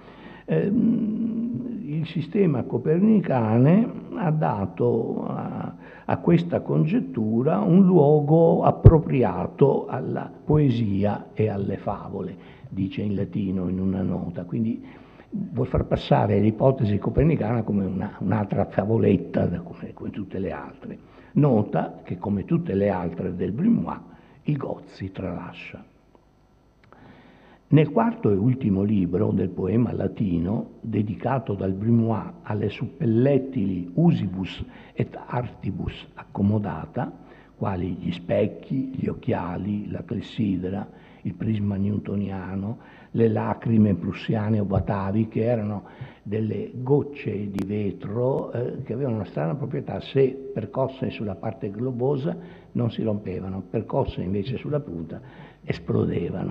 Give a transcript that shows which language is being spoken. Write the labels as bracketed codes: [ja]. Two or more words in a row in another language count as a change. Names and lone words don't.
[it] Il sistema copernicane ha dato a questa congettura un luogo appropriato alla poesia e alle favole, dice in latino in una nota, quindi vuol far passare l'ipotesi copernicana come un'altra favoletta come tutte le altre. Nota che, come tutte le altre del Grimoire, il Gozzi tralascia. Nel quarto e ultimo libro del poema latino, dedicato dal Grimoire alle suppellettili usibus [la] et artibus accomodata, [it] quali gli specchi, gli occhiali, la clessidra, il prisma newtoniano, le lacrime prussiane o batavi, che erano delle gocce di vetro che avevano una strana proprietà: se percosse sulla parte globosa non si rompevano, percosse invece sulla punta esplodevano.